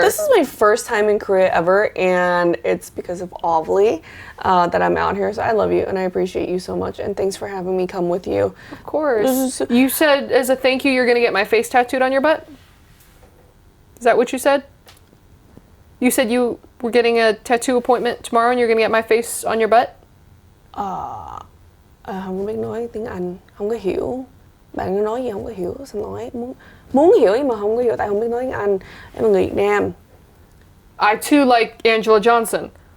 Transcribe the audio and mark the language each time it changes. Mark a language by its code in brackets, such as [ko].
[en] This is my first time in Korea ever, and it's because of Ovilee that I'm out here. So I love you, and I appreciate you so much, and thanks for having me come with you. Of course. You said as a thank you, you're going to get my face tattooed on your butt? Is that what you said? You said you were getting a tattoo appointment tomorrow, and you're going to get my face on your butt? [vi] Không biết nói tiếng Anh, không có hiểu. Bạn có nói gì không có hiểu, xin lỗi. Muốn hiểu nhưng mà không có hiểu tại không biết nói tiếng Anh. Em là người Việt Nam. [en] I too like Angela Johnson.